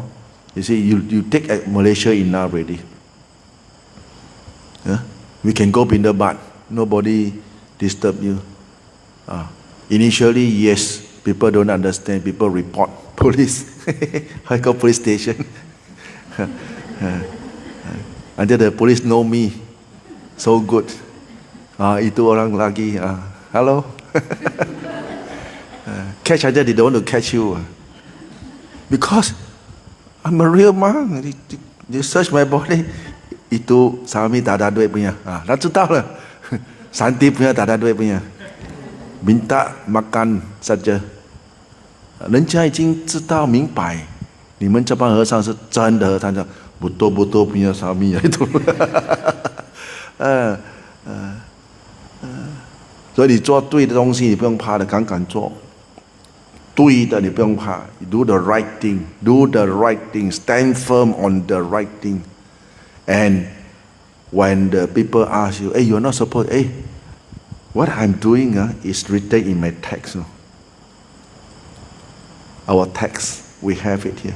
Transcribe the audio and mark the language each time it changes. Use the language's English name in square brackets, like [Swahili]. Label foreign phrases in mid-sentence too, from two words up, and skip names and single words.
[English] You see, you take Malaysia enough already. We can go Pindabat, nobody disturb you. Initially, yes, people don't understand, people report police. I go police station. Until the police know me, so good. [Malay] Itu orang lagi. [English] Hello. Catch aja, they don't want to catch you. Because I'm a real monk. They search my body. [Malay] Itu Sami tak ada duit punya. Dah tahu lah. Santi punya tak ada duit punya. Minta makan saja. [Chinese] 人家已经知道明白，你们这帮和尚是真的和尚， [Malay] betul-betul punya Sami itu. [Chinese] 所以你做对的东西，你不用怕的，敢做。对的，你不用怕。 [English] Do the right thing. Do the right thing. Stand firm on the right thing. And when the people ask you, hey, you're not supposed, hey, what I'm doing is written in my text. No? Our text, we have it here.